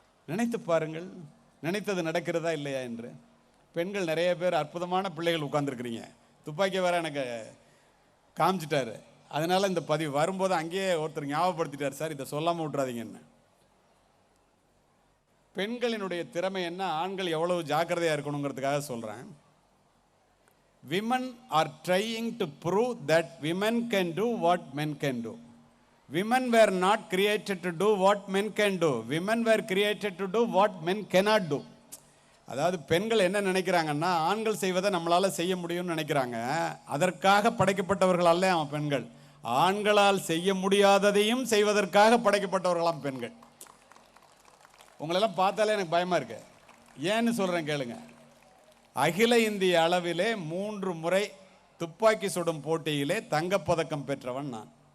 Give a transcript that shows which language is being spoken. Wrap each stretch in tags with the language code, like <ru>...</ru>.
<ta>நினைத்து பாருங்கள், நினைத்தது நடக்கிறதா இல்லையா என்று. பெண்கள் நிறைய பேர், அற்புதமான பிள்ளைகள் உட்கார்ந்துருக்கிறீங்க. துப்பாக்கி வேற எனக்கு காமிச்சிட்டாரு. அதனால இந்த பதிவு வரும்போது அங்கேயே ஒருத்தர் ஞாபகப்படுத்திட்டார், சார் இதை சொல்லாமல் விட்றாதீங்கன்னு. பெண்களினுடைய திறமை என்ன, ஆண்கள் எவ்வளவு ஜாக்கிரதையாக இருக்கணுங்கிறதுக்காக சொல்கிறேன்.</ta> <en>Women are trying to prove that women can do what men can do. Women were not created to do what men can do. Women were created to do what men cannot do.</en> <ta>அதாவது பெண்கள் என்ன நினைக்கிறாங்கன்னா, ஆண்கள் செய்வதை நம்மளால் செய்ய முடியும்னு நினைக்கிறாங்க. அதற்காக படைக்கப்பட்டவர்கள் அல்ல அவன் பெண்கள். ஆண்களால் செய்ய முடியாததையும் செய்வதற்காக படைக்கப்பட்டவர்களாம் பெண்கள். உங்களெல்லாம் பார்த்தாலே எனக்கு பயமாக இருக்கு. ஏன்னு சொல்கிறேன் கேளுங்க. அகில இந்திய அளவிலே 3 முறை துப்பாக்கி சுடும் போட்டியிலே தங்கப்பதக்கம் பெற்றவன் நான்.</ta>